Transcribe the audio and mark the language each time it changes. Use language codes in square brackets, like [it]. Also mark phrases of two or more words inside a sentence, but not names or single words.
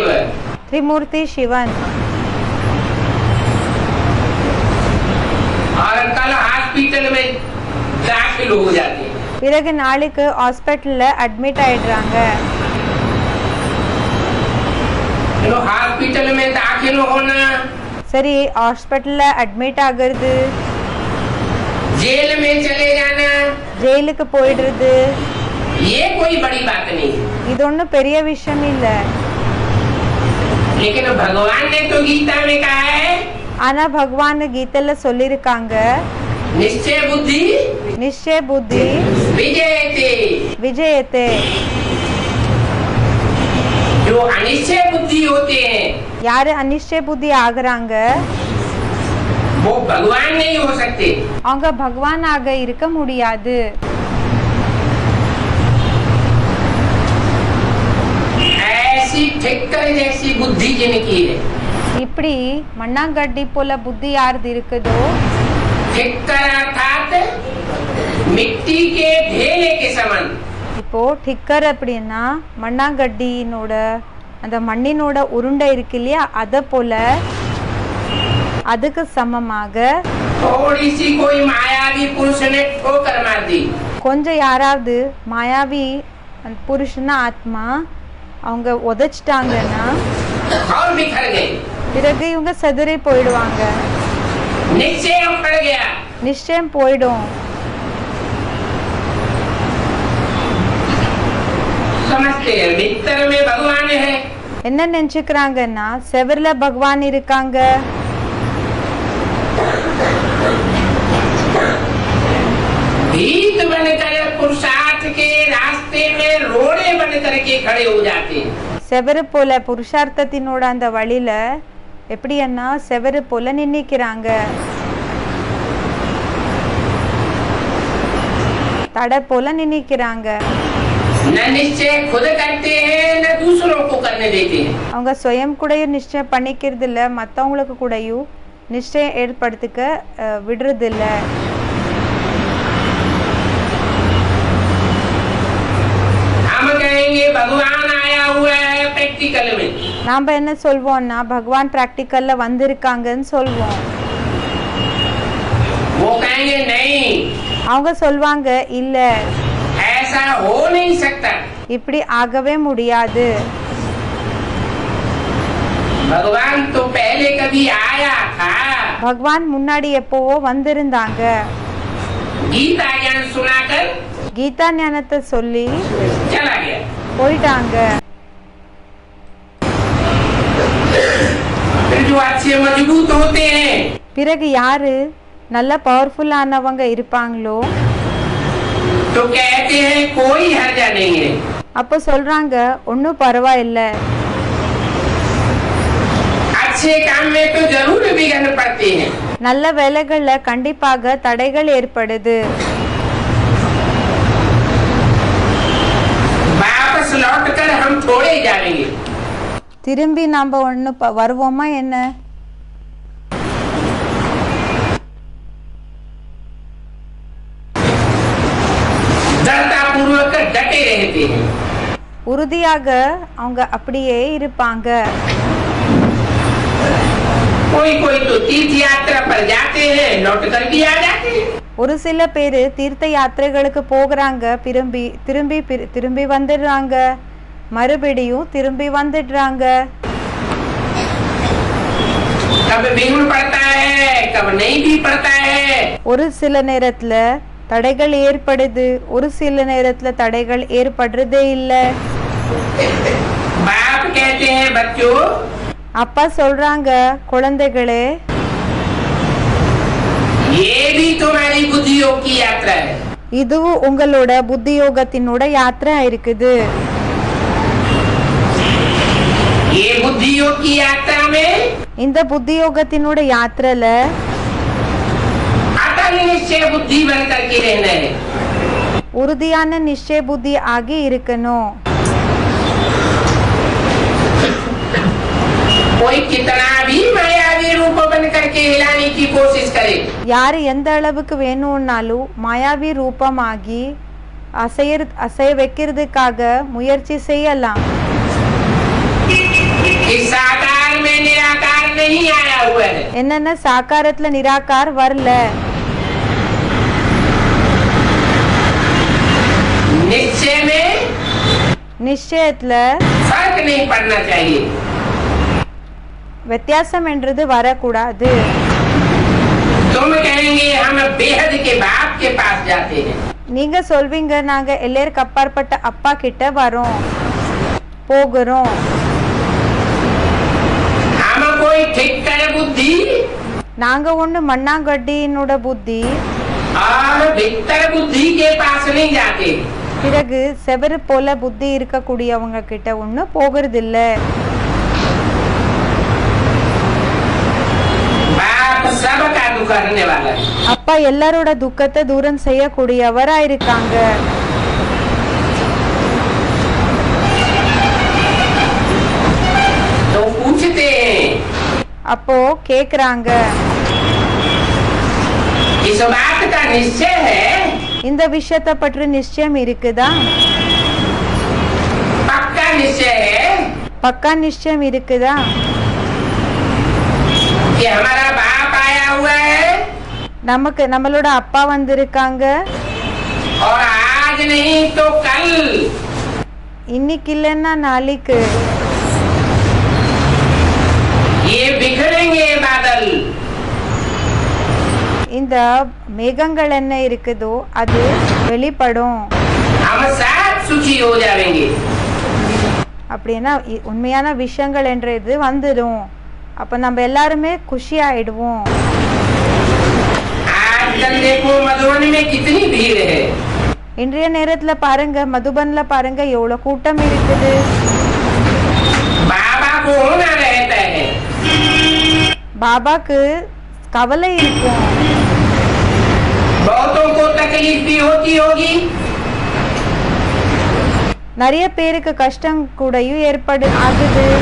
[ta] திரிமூர்த்தி சிவன். [hi] और कल हॉस्पिटल में दाखिल हो जाते हैं। [ta] பிறகு நாளைக்கு [en] hospital admit [ta] ஆயிடுறாங்க. [hi] तो हॉस्पिटल में दाखिल होना, [ta] சரி [en] hospital admit [ta] ஆகுறது, [hi] जेल में चले जाना, [ta] ஜெயிலுக்கு போயிடுறது, [hi] ये कोई बड़ी बात नहीं है। [ta] இது ஒன்றும் பெரிய விஷயம் இல்லை. [hi] लेकिन भगवान ने तो गीता में कहा है, [ta] ஆனா பகவான் கீதையில சொல்லியிருக்காங்க, [hi] निश्चय बुद्धि [ta] நிச்சய புத்தி [hi] विजयते। [ta] விஜயத்தே. [hi] जो अनिश्चय बुद्धि होते हैं [ta] யாரு அனிஷ்டய புத்தி ஆகுறாங்க [hi] वो भगवान नहीं हो सकते। [ta] அவங்க பகவானாக இருக்க முடியாது. [hi] ऐसी ठिक्कर जैसी बुद्धि जिनकी है, [ta] இப்படி மண்ணாங்கட்டி போல புத்தி யாருது இருக்குதோ, [hi] ठिक्कर अर्थात मिट्टी के ढेले के समान। [ta] இப்போ டிக்கர் அப்படின்னா மண்ணாங்கட்டினோட அந்த மண்ணினோட உருண்டை இருக்கு இல்லையா, அத போல அதுக்கு சமமாக [hi] थोड़ी सी कोई मायावी पुरुष ने ठोकर मार दी, [ta] கொஞ்சம் யாராவது மாயாவி அந்த புருஷன ஆத்மா அவங்க உதைச்சிட்டாங்கன்னா [hi] और बिखर गए, [ta] பிறகு இவங்க செதறி போயிடுவாங்க. [hi] निश्चय उखड़ गया। [ta] நிச்சயம் போயிடும். [hi] समझते हैं भीतर में भगवान है, [ta] என்ன நினைச்சுக்கிறாங்கன்னா செவர்ல பகவான் இருக்காங்க. [hi] भीत बनकर पुरुषार्थ के रास्ते में रोड़े बन करके खड़े हो जाते हैं। [ta] செவரு போல புருஷார்த்தத்தினோட அந்த வழியில எப்படின்னா செவரு போல நின்னுக்கிறாங்க. தடை போல நினைக்கிறாங்க. [hi] न निश्चय खुद करते हैं न दूसरों को करने देते हैं. [ta] அவங்க சுயம் கூடயும் நிச்சயம் பண்ணிக்கிறது இல்ல, மத்தவங்களுக்கு கூடயும் நிச்சயம் ஏற்படுத்திக்க விடுறது இல்ல. [hi] हम कहेंगे भगवान आया हुआ है प्रैक्टिकल में. [ta] நாம என்ன சொல்வோம்னா பகவான் பிராக்டிக்கல்ல வந்திருக்காங்கன்னு சொல்வோம். [hi] वो कहेंगे नहीं, [ta] அவங்க சொல்வாங்க இல்ல, [hi] ऐसा हो नहीं सकता. [ta] இப்படி ஆகவே முடியாது. [hi] भगवान तो पहले कभी आया था. [ta] பகவான் முன்னாடி எப்பவோ வந்திருந்தாங்க. [hi] गीता ज्ञान सुनाकर [ta] கீதா ஞானத்தை சொல்லி [hi] चला गया. [ta] போயிட்டாங்க. [hi] फिर जो अच्छे मजबूत होते हैं [ta] பிறகு யாரு நல்ல பவர்ஃபுல்லானவங்க இருப்பாங்களோ [hi] तो कहते हैं कोई हर्जा नहीं है. [ta] அப்போ சொல்றாங்க ஒன்னும் பரவாயில்ல, [hi] अच्छे काम में तो जरूर विघ्न पड़ते हैं. [ta] நல்ல வேலைகள்ல கண்டிப்பாக தடைகள் ஏற்படுது. [hi] वापस लौटकर हम थोड़े जाएंगे. [ta] திரும்பி நாம ஒண்ணு வருவோமா என்ன? [hi] दृढ़ता पूर्वक डटे रहते हैं. [ta] உறுதியாக அவங்க அப்படியே இருப்பாங்க. [hi] कोई कोई तो तीर्थ यात्रा पर जाते हैं, लौट कर भी आ जाते हैं. [ta] ஒரு சில பேரு தீர்த்த யாத்திரைகளுக்கு போகிறாங்க, திரும்பி திரும்பி திரும்பி வந்துடுறாங்க, மறுபடியும் திரும்பி வந்துடுறாங்க. [hi] कब विघ्न पड़ता है, कब नहीं भी पड़ता है. [ta] ஒரு சில நேரத்துல தடைகள் ஏற்படுது, ஒரு சில நேரத்துல தடைகள் ஏற்படுறதே இல்ல. [hi] बाप कहते हैं बच्चों, [ta] அப்பா சொல்றாங்க குழந்தைகளே, [hi] ये भी तुम्हारी बुद्धियों की यात्रा है. [ta] இதுவும் உங்களோட புத்தியோகத்தினோட யாத்திரை இருக்குது. [hi] ये बुद्धियों की यात्रा में [ta] இந்த புத்தியோகத்தினோட யாத்திரையில [hi] अटल निश्चय बुद्धि बन करके रहना है. [ta] உறுதியான நிச்சய புத்தி ஆகி இருக்கணும். [hi] कोई कितना भी मायावी रूप बन करके हिलाने की कोशिश करे, [ta] யாரு எந்த அளவுக்கு வேணும்னாலும் மாயாவி ரூபமாகி அசைய வைக்கிறதுக்காக முயற்சி செய்யலாம். [hi] इस साकार में निराकार नहीं आया हुआ है. [ta] என்னன்னா சாக்காரத்துல நிராகார் வரல. [hi] निश्चय में [ta] நிச்சயத்துல [hi] फर्क नहीं पड़ना चाहिए. [ta] வித்தியாசம் என்றது வரக்கூடாது. [hi] तुम कहेंगे हम बेहद के बाप के पास जाते हैं. [ta] நீங்க சொல்வீங்க நாங்க எல்லாருக்கு அப்பாற்பட்ட அப்பா கிட்ட வரோம் போகிறோம். [hi] हम कोई ठीक कर बुद्धि [ta] நாங்க ஒண்ணு மண்ணாங்கட்டினோட புத்தி [hi] और भीतर बुद्धि के पास नहीं जाते. [ta] பிறகு செவரு போல புத்தி இருக்கக்கூடியவங்க கிட்ட ஒண்ணு போகிறது இல்ல. [hi] बाप सबका दुख हरने वाला है. [ta] அப்பா எல்லாரோட துக்கத்தை தூரம் செய்யக்கூடியவரா இருக்காங்க. [hi] तो पूछते हैं, [ta] அப்போ கேக்குறாங்க [hi] इस बात का निश्चय है, [ta] இந்த விஷயத்தை பற்றி நிச்சயம் இருக்குதா? [hi] पक्का निश्चय है [ta] பக்கா நிச்சயம் இருக்குதா? [hi] कि हमारा बाप आया हुआ है [ta] நமக்கு நம்மளோட அப்பா வந்திருக்காங்க, [hi] और आज नहीं तो कल [ta] இன்னைக்கு இல்லைன்னா நாளைக்கு [hi] ये बिखरेंगे बादल. [ta] இந்த மேகங்கள் என்ன இருக்குதோ அது வெளிப்படும். [hi] हम साथ सुखी हो जाएंगे. [ta] அப்படின்னா உண்மையான விஷயங்கள் என்றது வந்துடும். அப்ப நம்ம எல்லாருமே குஷி ஆயிடுவோம். [hi] आजकल देखो मधुबन में कितनी भीड़ है. [ta] இன்றைய நேரத்துல பாருங்க, மதுபன்ல பாருங்க எவ்வளவு கூட்டம் இருக்குது. [hi] बाबा को होना रहता है. [ta] பாபாக்கு கவலை இருக்கும். [hi] बहुतों को तकलीफ भी होती होगी। [ta] நிறைய பேருக்கு கஷ்டம் கூடயும் ஆகுது.